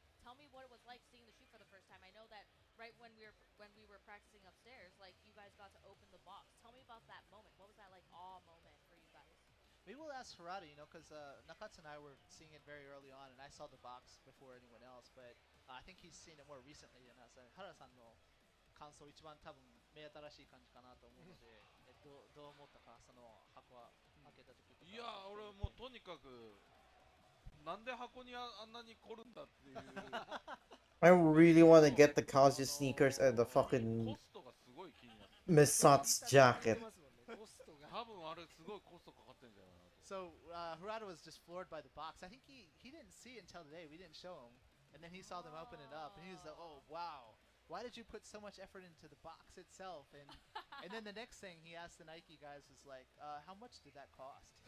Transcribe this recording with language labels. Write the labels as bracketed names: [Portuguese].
[English] Tell me what it was like seeing the shoe for the first time. I know that right when we were practicing upstairs, like you guys got to open the box. Tell me about that moment. What was that like awe moment for you guys? Maybe we'll ask Harada, you know, because Nakatsu and I were seeing it very early on, and I saw the box before anyone else, but I think he's seen it more recently than us. [Japanese] Harada-sanの感想一番多分目新しい感じかなと思うので、どう思ったか、その箱は開けた時とか。いや俺もうとにかくなんで箱にあんなに凝るんだっていう [English] I really want to get the Kazuya sneakers and the [Japanese] コ [English] fucking [Japanese] ストがすごい気になって [English] Misat's jacket. [Japanese] コストが多分あれすごいコストかかってんじゃないかなと [English] So Harada was just floored by the box. I think he didn't see it until today. We didn't show him, and then he saw them open it up, and he was like, "Oh wow, why did you put so much effort into the box itself?" And then the next thing he asked the Nike guys was like, "How much did that cost?"